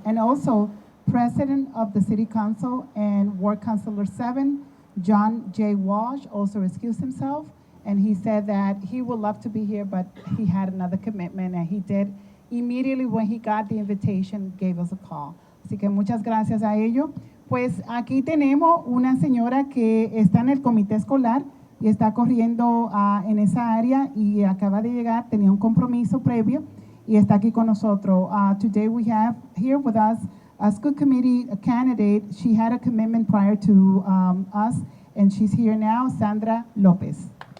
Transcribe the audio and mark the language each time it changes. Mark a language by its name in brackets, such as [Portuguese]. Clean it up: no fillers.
[English] And also, President of the City Council and Ward Councilor 7, John J. Walsh, also excused himself, and he said that he would love to be here, but he had another commitment, and he did immediately when he got the invitation, gave us a call. [Spanish] Así que muchas gracias a ellos. Pues aquí tenemos una señora que está en el comité escolar y está corriendo en esa área y acaba de llegar, tenía un compromiso previo y está aquí con nosotros. [English] Today we have here with us a school committee candidate. She had a commitment prior to us, and she's here now, Sandra Lopez.